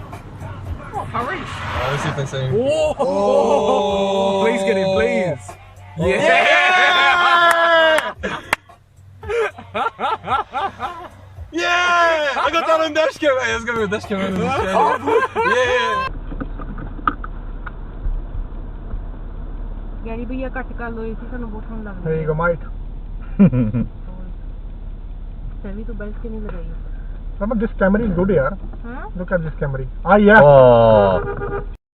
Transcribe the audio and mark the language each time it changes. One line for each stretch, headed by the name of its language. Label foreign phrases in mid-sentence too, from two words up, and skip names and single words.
English: Oh, hurry! Let's see if they say. Oh! Please get in, please. Yeah! Yeah! I got that on dash cam. Hey, let's go with dash cam. Yeah!
Punjabi: ਗੈਰੀ ਭਈਆ ਘੱਟ ਕਰ ਲੋ ਏਸੀ ਸਾਨੂੰ ਬਹੁਤ ਠੰਡ ਲੱਗਦੀ
English: There you go, mate.
Punjabi: ਸੈਵੀ ਤੋਂ ਬੈਲਟ ਕਿਉਂ ਨਹੀਂ ਲਗਾਈ
English: This camera is good, yaar.
Punjabi: ਹਾਂ
English: Look at this camera. Ah, yeah. Oh.